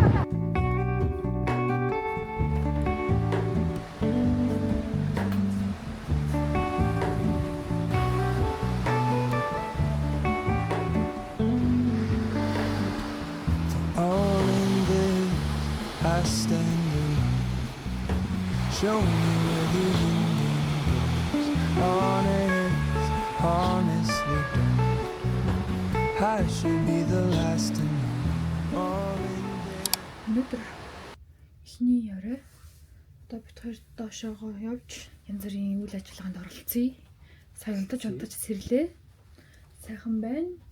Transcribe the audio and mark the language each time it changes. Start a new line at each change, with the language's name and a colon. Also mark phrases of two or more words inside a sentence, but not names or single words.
English: All in this, I stand alone. Show me where the ending goes. Honest, honestly don't. I should be the last to know. All in this.
Mongolian: Өнөөдөр эхний орой одоо бид хоёр доошоогоо явж янз бүрийн үйл ажиллагаанд оролцъё. Сая унтаж сэрлээ. Сайхан байна.